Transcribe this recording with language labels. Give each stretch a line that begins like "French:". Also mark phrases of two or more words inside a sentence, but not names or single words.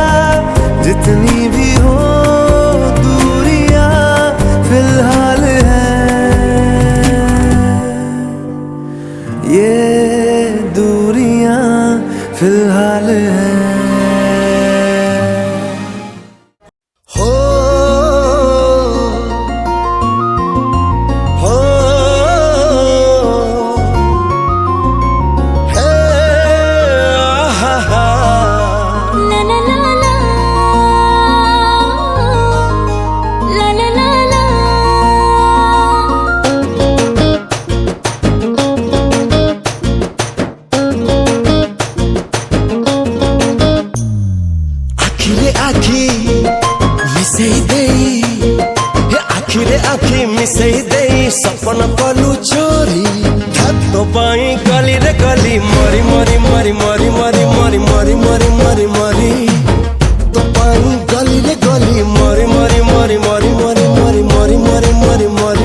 Hindi: जितनी भी हो दूरियां फिलहाल है, ये दूरियां फिलहाल है। हो हो हे आहा हा। ला ला ला ला, ला ला ला ला।
Odia: ଆଖିରେ ଆଖି ମିଶେଇ ଦେଇ, ହେ ଆଖିରେ ଆଖି ମିଶେଇ ଦେଇ, ସପନ କଲୁ ଚୋରି। ତୋ ପାଇଁ ଗଲି ରେ ଗଲି ମରି ମରି ମରି ମରି ମରି ମରି ମରି ମରି ମରି ମରି, ତୋ ପାଇଁ ଗଲି ରେ ଗଲି ମରି ମରି ମରି ମରି ମରି ମରି ମରି ମରି ମରି ମରି।